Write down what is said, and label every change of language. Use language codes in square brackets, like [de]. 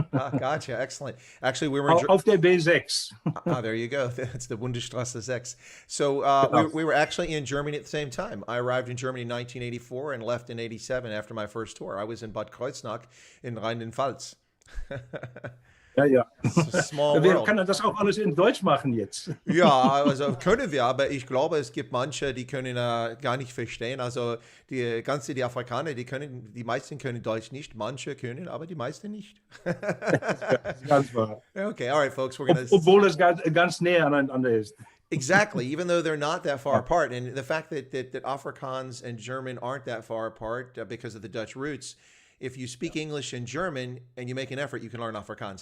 [en] Ah, gotcha. Excellent. Actually, we were [de] auf der B6. [en] There you go. That's the Bundesstraße 6. So we were actually in Germany at the same time. I arrived in Germany in 1984 and left in 87 after my first tour. I was in Bad Kreuznach in Rheinland-Pfalz. [de] Ja. [en] Small [de] Wir [en] world. [de] können das auch alles in Deutsch machen jetzt. Ja, also können wir, aber ich glaube, es gibt manche, die können gar nicht verstehen. Also die Afrikaner, die meisten können Deutsch nicht, manche können, aber die meisten nicht. Ganz wahr. [en] Okay, all right, folks, we're gonna. [de] Obwohl es ganz näher aneinander ist. [en] Exactly, even though they're not that far apart, and the fact that Afrikaans and German aren't that far apart because of the Dutch roots. If you speak English and German and you make an effort, you can learn Afrikaans.